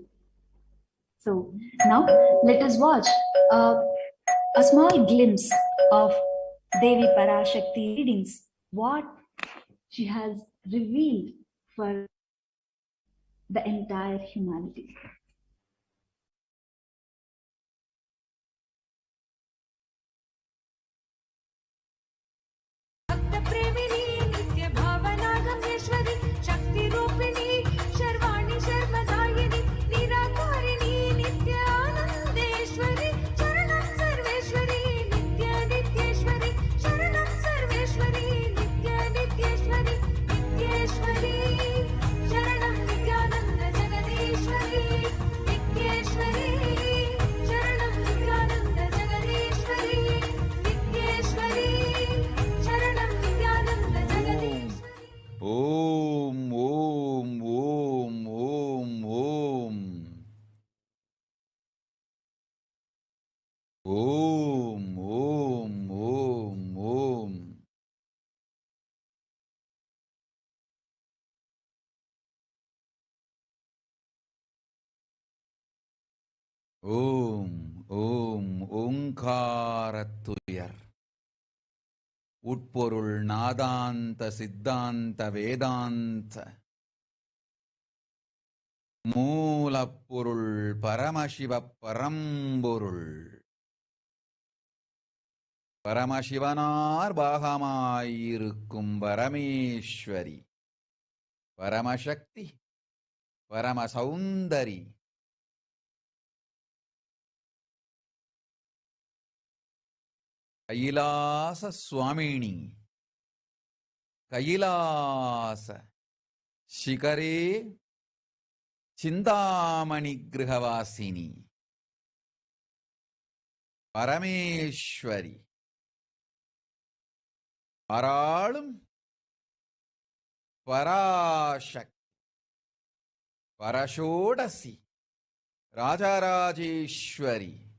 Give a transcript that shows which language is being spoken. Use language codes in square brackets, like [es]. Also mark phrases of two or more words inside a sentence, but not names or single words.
[en] So now let us watch a small glimpse of Devi Parashakti readings, what she has revealed for the entire humanity. [sa] भक्तप्रेमिणी नित्य भावना गंगेश्वरी शक्ति रूपिणी शर्वाणि शर्मदायिनी निराकारिणी नित्य आनंदेश्वरी शरणं सर्वेश्वरी नित्य नित्येश्वरी शरणं सर्वेश्वरी नित्य नित्येश्वरी नित्येश्वरी शरणं नित्यानंद जगदीश्वरी नित्येश्वरी शरणं नित्यानंद जगदीश्वरी नित्येश्वरी Om, Om, Om, Om, Om. Om, Om, Om, Om. Om, Om, Omkaratuyar. [ta] உட்பொருள் நாதாந்த சித்தாந்த வேதாந்த மூலப்பொருள் பரமசிவ பரம்பொருள் பரமசிவனார் பாகமாயிருக்கும் பரமேஸ்வரி பரமசக்தி பரமசௌந்தரி கைலாச சுவாமினி கைலாச [sa] शिखरे चिन्तामणि गृहवासिनि [ta] பரமேஸ்வரி ஆராளும் பராசக்தி பரஷோடசி ராஜராஜேஸ்வரி